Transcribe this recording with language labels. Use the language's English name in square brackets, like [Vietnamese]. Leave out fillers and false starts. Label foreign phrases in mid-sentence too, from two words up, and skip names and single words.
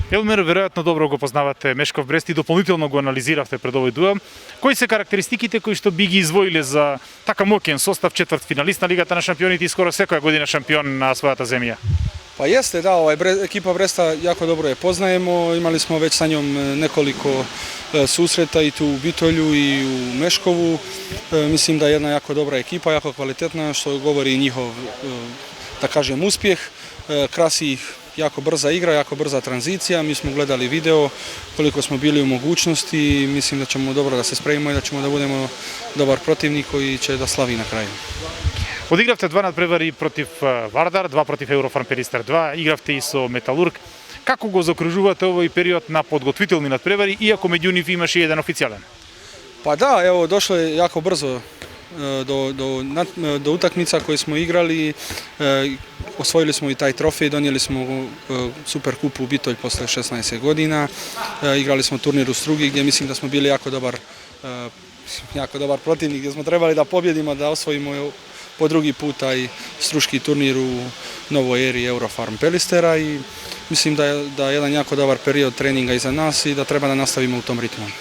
[Macedonian] Елмир, веројатно добро го познавате Мешков Брест и дополнително го анализиравте пред овој дуел. Кои се карактеристиките кои што би ги извоиле за така моќен состав, четвртфиналист на Лигата на шампионите и скоро секоја година шампион на својата земја? [Bosnian] Pa jeste, da, ekipa Bresta jako dobro je poznajemo, imali smo već sa njom nekoliko susreta i tu u Bitolju i u Meškovu. Mislim da je jedna jako dobra ekipa, jako kvalitetna, što govori i njihov, da kažem, uspjeh. Krasi ih jako brza igra, jako brza tranzicija. Mi smo gledali video koliko smo bili u mogućnosti i mislim da ćemo dobro da se spremimo i da ćemo da budemo dobar protivnik koji će da slavi na kraju. [Macedonian] Одигравте два надпревари против Вардар, два против Еврофарм Перистер 2, игравте и со Металург. Како го закружувате овој период на подготвителни надпревари, иако меѓу нив имаше еден официјален? [Bosnian] Pa da, evo, došlo je jako brzo do utakmica koje smo igrali. Osvojili smo i taj trofej, donijeli smo Super kup u Bitolj posle 16 godina. Igrali smo turnir u Strugi gdje mislim da smo bili jako dobar protivnik, gdje smo trebali da pobjedimo, da osvojimo po drugi puta i struški turnir u novoj eri Eurofarm Pelistera i mislim da je jedan jako dobar period treninga iza nas i da treba da nastavimo u tom ritmu.